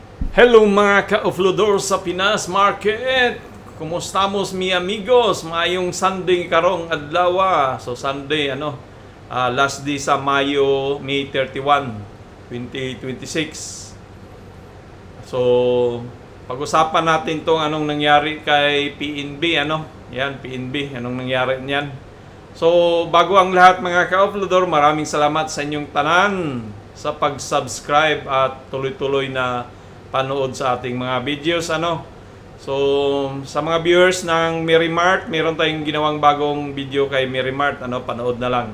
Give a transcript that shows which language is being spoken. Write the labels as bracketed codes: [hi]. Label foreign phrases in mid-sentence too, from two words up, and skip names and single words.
[tl] Hello mga ka-offloader sa Pinas Market! [es] Kumustamos mi amigos? [ceb] Maayong Sunday karong adlaw. [tl] So [en] Sunday last day [tl] sa Mayo, May 31, 2026. So pag-usapan natin tong anong nangyari kay PNB Yan PNB, anong nangyari niyan. So bago ang lahat mga ka-offloader, maraming salamat sa inyong tanan sa pag-subscribe at tuloy-tuloy na panood sa ating mga videos So sa mga viewers ng Merimart, meron tayong ginawang bagong video kay Merimart, panood na lang.